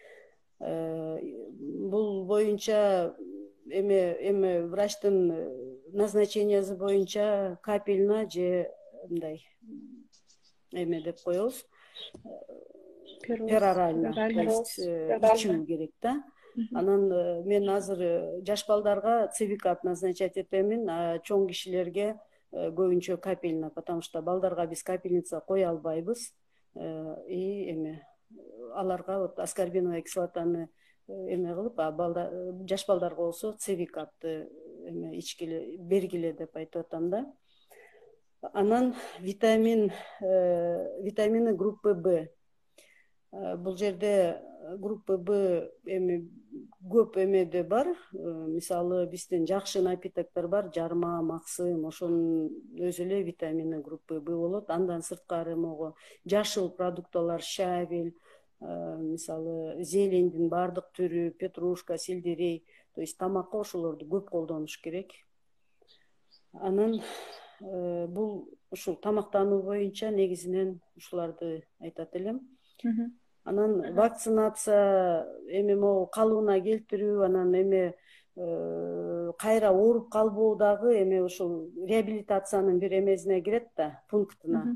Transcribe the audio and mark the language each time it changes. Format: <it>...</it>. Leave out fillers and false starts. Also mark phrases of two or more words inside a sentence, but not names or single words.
<ky>Бул боюнча эме врачтын назначениясы боюнча капельно же мындай эме деп коебуз. Перорально ичүү керек да. Анан мен азыр жаш балдарга цивикап назначать этемин, а чоң кишилерге көбүнчө капельно,</ky> <ru>потому что</ru> <ky>балдарга биз капельница кое албайбыз. И эме аларга вот</ky> <ru>аскорбиновая кислотаны</ru> <ky>эме кылып, жаш балдарга болсо цевик аттуу эме ичкиле бергиле деп айтып атам да.</ky> <ru>Анан витамини группы Б.</ru> <ky>Бул жерде</ky> <ru>группа Б</ru> <ky>эми көп эмеде бар. Мисалы биздин жакшы напитоктор бар, жарма, максым, ошонун өзү эле</ky> <ru>витамини группы Б</ru> <ky>болот. Андан сырткары могу жашыл продукталар, шабель, мисалы зелендин бардык түрү, петрушка, сельдерей,</ky> <ru>то есть</ru> <ky>тамакка ошолорду көп колдонуш керек. Анан бул ушул тамактануу боюнча негизинен ушуларды айтат элем. Анан вакцинация эми могу калыбына келтирүү, анан эми кайра ооруп калбоо дагы эми ушул реабилитациянын бир эмесине кирет да, пунктуна.</ky>